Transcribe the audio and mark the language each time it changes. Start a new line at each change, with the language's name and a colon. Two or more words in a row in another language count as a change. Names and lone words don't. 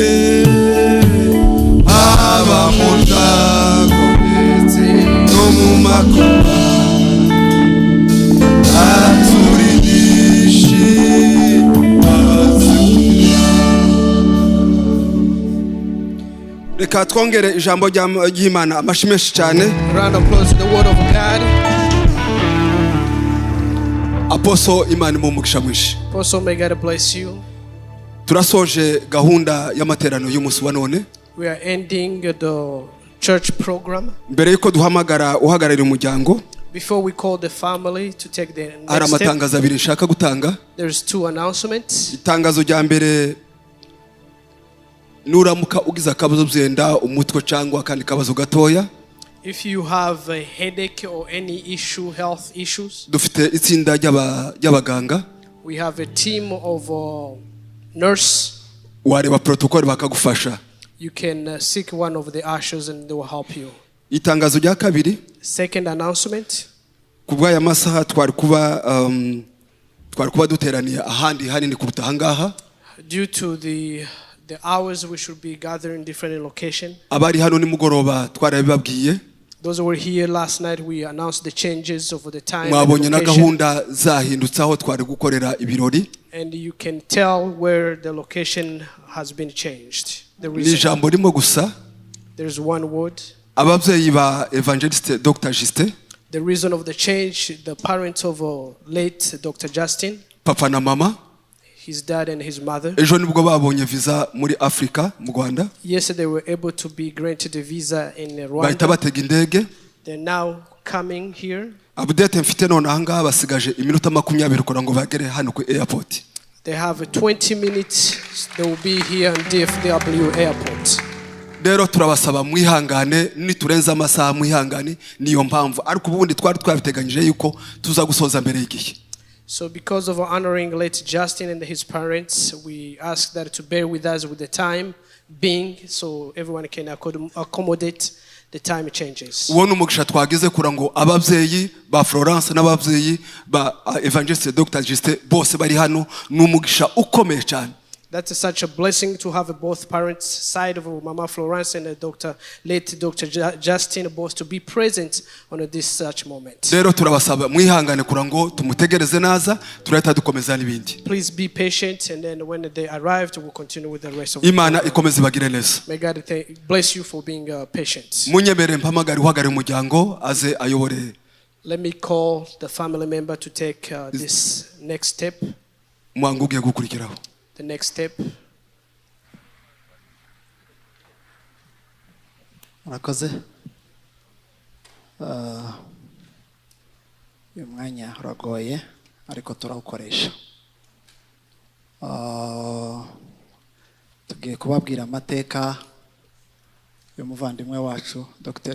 Kinyarwanda: Haba mu byago ndetse no mu makuba, aturindishe azira. Reka twongere ijambo ry'Imana amashyi menshi cyane.
English: Round of applause to the word of God.
Kinyarwanda: Apostle Imana mu mugisha mwinshi.
English: Also, may God bless you.
Kinyarwanda: Turasoje gahunda y'amateraniro y'umunsi wa none.
English: We are ending the church program.
Kinyarwanda: Mbere yuko duhamagara uhagararira umuryango,
English: Before we call the family to take the
Kinyarwanda: hari
English: next step,
Kinyarwanda: amatangazo abiri nshaka gutanga.
English: there's two announcements.
Kinyarwanda: Itangazo rya mbere, nuramuka ugize akabazo byenda umutwe cyangwa akandi kabazo gatoya,
English: If you have a headache or any issue, health issues,
Kinyarwanda: dufite itsinda ry'abaganga,
English: we have a team of nurse.
Kinyarwanda: wareba protocol bakagufasha.
English: You can seek one of the ushers and they will help you.
Kinyarwanda: Itangazo rya kabiri,
English: Second announcement,
Kinyarwanda: kubw'aya masaha twari kuba duteraniye ahandi hanini kuruta ahangaha.
English: due to the hours we should be gathering different location.
Kinyarwanda: Abari hano nimugoroba twarabibabwiye,
English: Those who were here last night, we announced the changes of the time and
Kinyarwanda: mwabonye na
English: location,
Kinyarwanda: gahunda zahindutse aho twari gukorera ibirori.
English: and you can tell where the location has been changed. The
Kinyarwanda: Ni
English: reason,
Kinyarwanda: ijambo rimwe gusa,
English: there's one word.
Kinyarwanda: ababyeyi ba Evangeliste Dr. Justin,
English: The reason of the change, the parents of late Dr. Justin,
Kinyarwanda: papa na mama,
English: his dad and his mother,
Kinyarwanda: ejo nibwo babonye visa muri Afrika mu Rwanda,
English: yesterday were able to be granted a visa in
Kinyarwanda: bahita
English: Rwanda.
Kinyarwanda: batega indege.
English: They're now coming here.
Kinyarwanda: Update mfite none ahangaha basigaje iminota 20 kugira ngo bagere hano ku airport.
English: They have 20 minutes. They will be here on DFW airport.
Kinyarwanda: Rero turabasaba mwihangane, niturenza amasaha mwihangane, niyo mpamvu ariko ubundi twari twabiteganyije yuko tuza gusoza mbere y'igihe.
English: So because of honoring late Justin and his parents, we ask that to bear with us with the time being, so everyone can accommodate the time changes.
Kinyarwanda: Uwo n'umugisha twagize kura ngo ababyeyi ba Florence n'ababyeyi ba Evangeliste Dr. Justin bose bari hano, n'umugisha ukomeye cyane.
English: That's such a blessing to have both parents side of Mama Florence and late Dr. Justin both to be present on this such moment.
Kinyarwanda: Rero turabasaba mwihangane kura ngo tumutegereze naza turahita dukomeza n'ibindi.
English: Please be patient, and then when they arrived, we'll continue with the rest of
Kinyarwanda: Imana
English: the
Kinyarwanda: ikomeze bagire neza.
English: May God bless you for being patient.
Kinyarwanda: Munyemere mpamagara uhagarariye umuryango aze ayobore.
English: Let me call the family member to take this next step.
Kinyarwanda: Mwangu ugiye gukurikiraho.
English: The next step.
Kinyarwanda: Murakoze. Uyu mwanya uragoye ariko turawukoresha. tugiye kubabwira amateka y'umuvandimwe wacu Dr.